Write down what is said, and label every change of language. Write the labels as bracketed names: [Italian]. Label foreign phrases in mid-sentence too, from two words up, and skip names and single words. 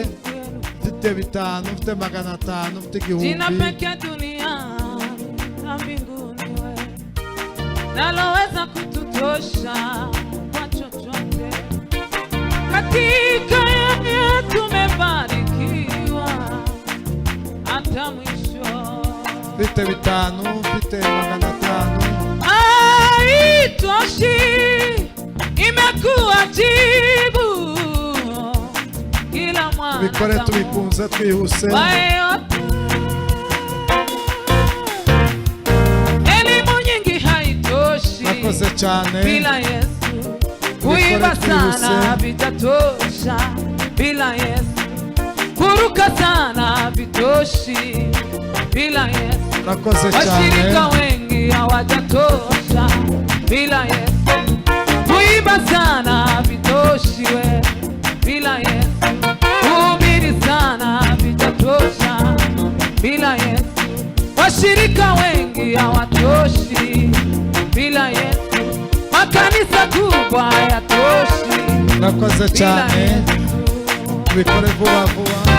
[Kinyarwanda] Mfite 5, mfite 500, mfite 1000. [Swahili] Jina pekee duniani na mbinguni wewe, naloweza kututosha kwa chochote. Katika yeye tumebarikiwa hata mwisho. [Kinyarwanda] Mfite 5, mfite 500. [Swahili] Haitoshi, imekuwa jibu kila mwana. [Kinyarwanda] Tubikore tubikunze twihuse. [Swahili] Elimu nyingi haitoshi. [Kinyarwanda] Murakoze cyane. [Swahili] Bila Yesu kuimba sana vitatosha. Bila Yesu kuruka sana vitoshi. Bila Yesu [Kinyarwanda] murakoze cyane. [Swahili] Washirika wengi hawajatosha. Bila Yesu kuimba sana vitoshi we. Bila Yesu kuhubiri sana vitatosha. Bila Yesu washirika wengi hawatoshi. Bila Yesu makanisa kubwa hayatoshi. [Kinyarwanda] Murakoze cyane. Tubikore vuba vuba.